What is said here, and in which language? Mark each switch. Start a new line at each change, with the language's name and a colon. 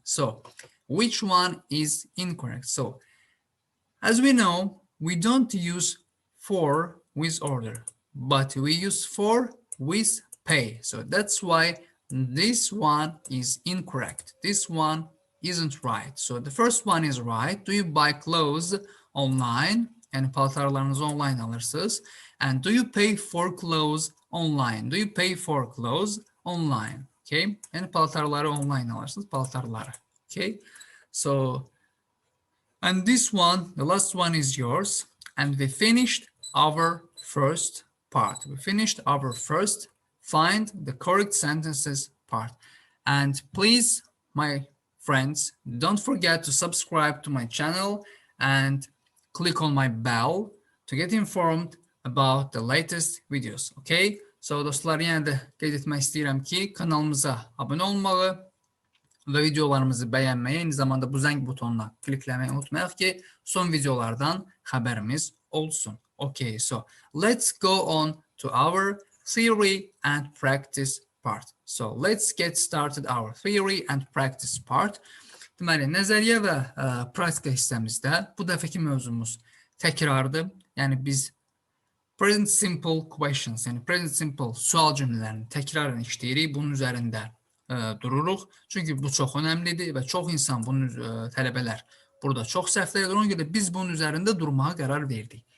English: So which one is incorrect? So as we know, we don't use for with order, but we use for with pay. So that's why this one is incorrect. This one isn't right. So the first one is right. Do you buy clothes online?
Azerbaijani: Yani paltarlarınızı online alırsınız.
English: And do you pay for clothes online? Do you pay for clothes online? Okay.
Azerbaijani: Yani paltarları online alırsınız. Paltarları. Okay.
English: So, and this one, the last one is yours. And we finished our first part. We finished our first find the correct sentences part. And please, my friends. Don't forget to subscribe to my channel and click on my bell to get informed about the latest videos. Okay?
Azerbaijani: So dostlar, yenə də qeyd etmək istəyirəm ki, kanalımıza abunə olmağı və videolarımızı bəyənməyi, eyni zamanda bu zəng butonuna klikləməyi unutmayaq ki, son videolardan xəbərimiz olsun.
English: Okay, so let's go on to our theory and practice part. So let's get started our theory and practice part.
Azerbaijani: Deməli, nəzəriyyə və praktika hissəmizdə bu dəfəki mövzumuz təkrardır. Yəni biz
English: present simple questions,
Azerbaijani: yəni present simple sual cümlələrini təkrarən işləyirik, bunun üzərində dururuq. Çünki bu çox önəmlidir və çox insan, bunun tələbələr burada çox səhvlər edir. Ona görə biz bunun üzərində durmağa qərar verdik.